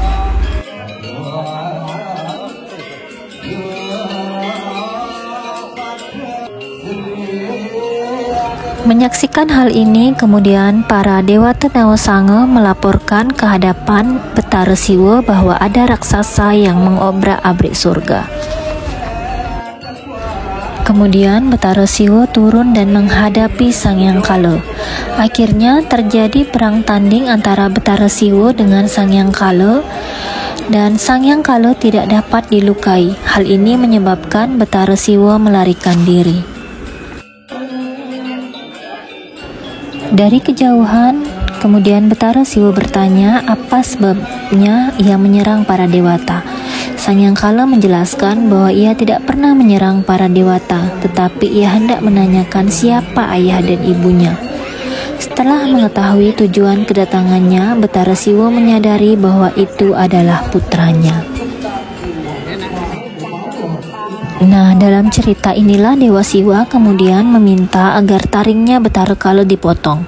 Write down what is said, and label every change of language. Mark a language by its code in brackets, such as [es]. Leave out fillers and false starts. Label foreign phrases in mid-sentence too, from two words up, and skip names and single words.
[id] Menyaksikan hal ini, kemudian para dewata Nawasanga melaporkan ke hadapan Betara Siwa bahwa ada raksasa yang mengobrak-abrik surga. Kemudian Betara Siwa turun dan menghadapi Sang Hyang Kala. Akhirnya terjadi perang tanding antara Betara Siwa dengan Sang Hyang Kala, dan Sang Hyang Kala tidak dapat dilukai. Hal ini menyebabkan Betara Siwa melarikan diri. Dari kejauhan, kemudian Betara Siwa bertanya apa sebabnya ia menyerang para dewata. Sang Hyang Kala menjelaskan bahwa ia tidak pernah menyerang para dewata, tetapi ia hendak menanyakan siapa ayah dan ibunya. Setelah mengetahui tujuan kedatangannya, Betara Siwa menyadari bahwa itu adalah putranya. Nah, dalam cerita inilah Dewa Siwa kemudian meminta agar taringnya Betara Kala dipotong.